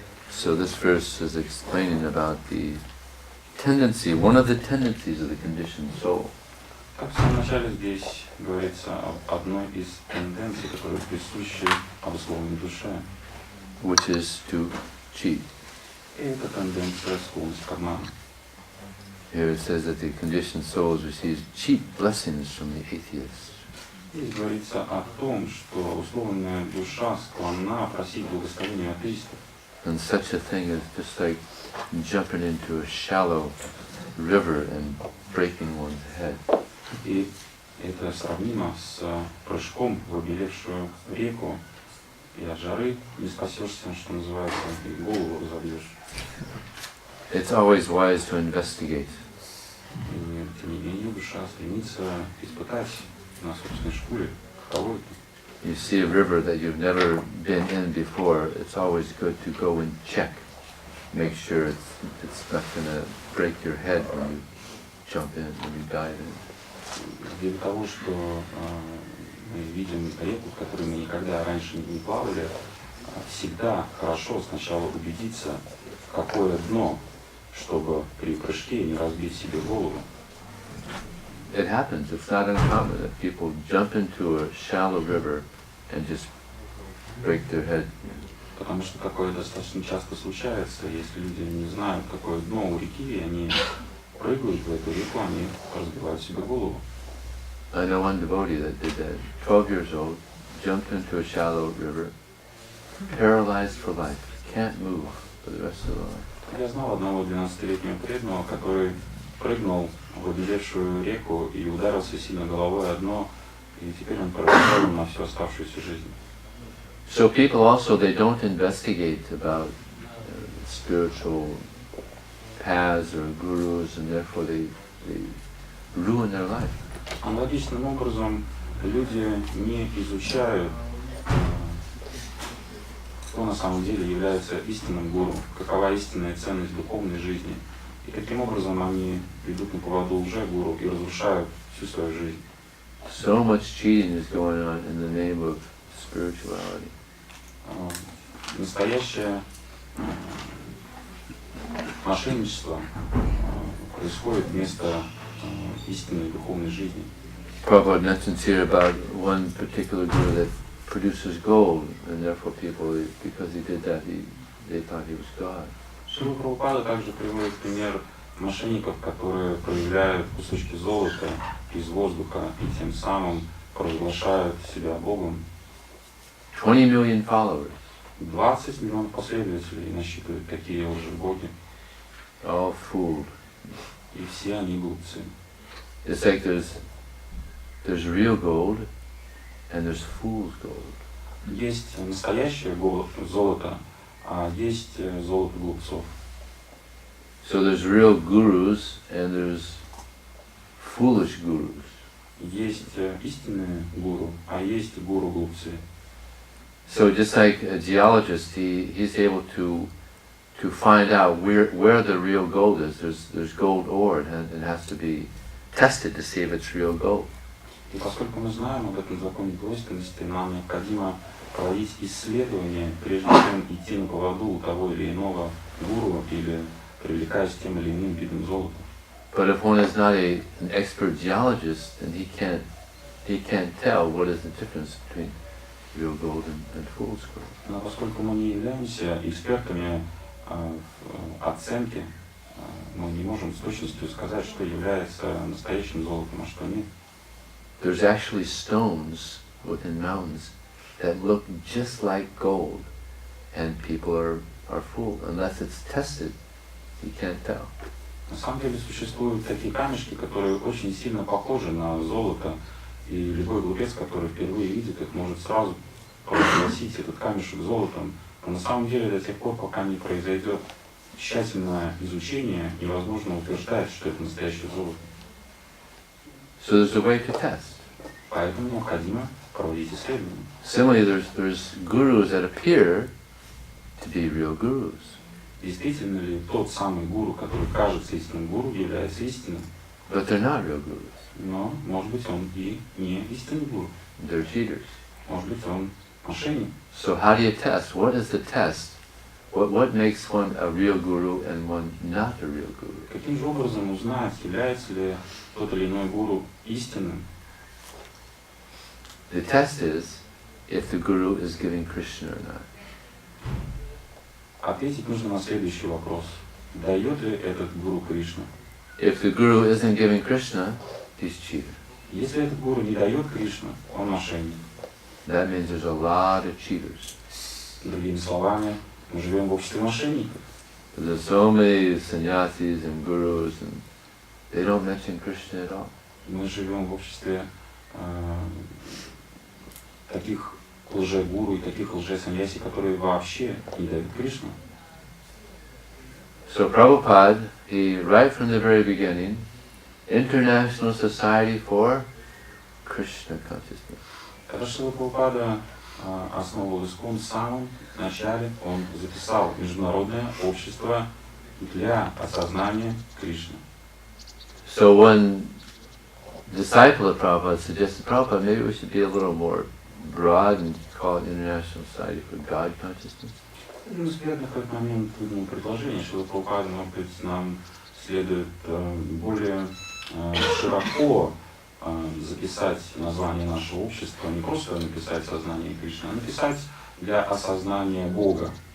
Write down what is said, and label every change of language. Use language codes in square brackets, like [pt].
[en] So this verse is explaining about the tendency, one of the tendencies of the conditioned soul. [ru] Как в самом начале здесь говорится об одной из тенденций, которые присущи обусловленной душе. [en] Which is to cheat. [ru] И эта тенденция склонность к обману. [en] Here it says that the conditioned souls receive cheap blessings from the atheists. [ru] Здесь говорится о том, что условленная душа склонна просить благословения атеистов. [en] And such a thing is just like jumping into a shallow river and breaking one's head. [ru] И это сравнимо с прыжком в обелевшую реку, и от жары не спасешься, что называется, и голову разобьешь. [en] It's always wise to investigate. [ru] И тем не менее душа стремится испытать на собственной шкуре, каково это. [en] You see a river that you've never been in before, it's always good to go and check. Make sure it's not going to break your head when you jump in, when you dive in. [ru] Для того, что мы видим реку, в которой мы никогда раньше не плавали, всегда хорошо сначала убедиться, какое дно, чтобы при прыжке не разбить себе голову. [en] It happens, it's not uncommon that people jump into a shallow river and just break their head. [ru] Потому что такое достаточно часто случается, если люди не знают, какое дно у реки, и они прыгают в эту реку, они разбивают себе голову. [en] I know one devotee that did that. 12 years old, jumped into a shallow river, paralyzed for life, can't move for the rest of the life. [ru] Я знал одного 12-летнего преданного, который прыгнул в обелевшую реку и ударился сильно головой о дно, и теперь он парализован на всю оставшуюся жизнь. [en] So people also, they don't investigate about spiritual paths or gurus, and therefore they ruin their life. [ru] Аналогичным образом люди не изучают, кто на самом деле является истинным гуру, какова истинная ценность духовной жизни, и каким образом они ведут на поводу лже-гуру и разрушают всю свою жизнь. [en] So much cheating is going on in the name of spirituality. [ru] Настоящее мошенничество происходит вместо истинной духовной жизни. [en] Prabhupada mentions here about one particular guru that produces gold, and therefore people, because he did that, they thought he was God. [ru] Шрила Прабхупада также приводит пример мошенников, которые проявляют кусочки золота из воздуха и тем самым провозглашают себя Богом. [en] 20 million followers. [ru] 20 миллионов последователей насчитывают такие лжебоги. [en] All fooled. [ru] И все они глупцы. [en] It's like there's real gold and there's fool's gold. [ru] Есть настоящее золото, а есть золото глупцов. [en] So there's real gurus and there's foolish gurus. [ru] Есть истинные гуру, а есть гуру-глупцы. [en] So just like a geologist, he's able to find out where the real gold is. There's gold ore, and it has to be tested to see if it's real gold. [ru] И поскольку мы знаем об этом законе двойственности, нам необходимо проводить исследования, прежде чем идти на поводу у того или иного гуру или привлекаясь тем или иным видом золота. [en] But if one is not an expert geologist, then he can't tell what is the difference between real gold and fool's gold. [ru] Но поскольку мы не являемся экспертами в оценке, мы не можем с точностью сказать, что является настоящим золотом, а что нет. [en] There's actually stones within mountains that look just like gold, and people are fooled. Unless it's tested, you can't tell. [ru] На самом деле существуют такие камешки, которые очень сильно похожи на золото, и любой глупец, который впервые видит их, может сразу провозгласить этот камешек золотом. Но на самом деле до тех пор, пока не произойдет тщательное изучение, невозможно утверждать, что это настоящее золото. [en] So there's a way to test. [ru] Поэтому необходимо проводить исследования. [en] Similarly, there's gurus that appear to be real gurus. [ru] Действительно ли тот самый гуру, который кажется истинным гуру, является истинным? [en] But they're not real gurus. [ru] Но, может быть, он и не истинный гуру. [en] They're cheaters. [ru] Может быть, он мошенник. [en] So how do you test? What is the test? What makes one a real guru and one not a real guru? [ru] Каким же образом узнать, является ли тот или иной гуру истинным? [en] The test is if the guru is giving Krishna or not. [ru] Ответить нужно на следующий вопрос. Дает ли этот гуру Кришна? [en] If the guru isn't giving Krishna, he's cheater. [ru] Если этот гуру не дает Кришна, он мошенник. [en] That means there's a lot of cheaters. [ru] Другими словами, мы живем в обществе мошенников. [en] There's so many sannyasis and gurus, and they don't mention Krishna at all. [ru] Мы живем в обществе таких лже-гуру и таких лже-саньяси, которые вообще не дают Кришну. [en] So Prabhupada, he right from the very beginning, International Society for Krishna Consciousness. [ru] Когда Шрила Прабхупада основывал ИСККОН, в самом начале он записал Международное общество для осознания Кришны. [en] So one disciple of Prabhupada suggested, Prabhupada, maybe we should be a little more broad and call it International Society for God Consciousness. [ru] Один из преданных в этот момент выдвинул предложение, что Прабхупада, может быть, нам следует более широко записать название нашего общества, не просто написать сознание Кришны, а написать для осознания Бога.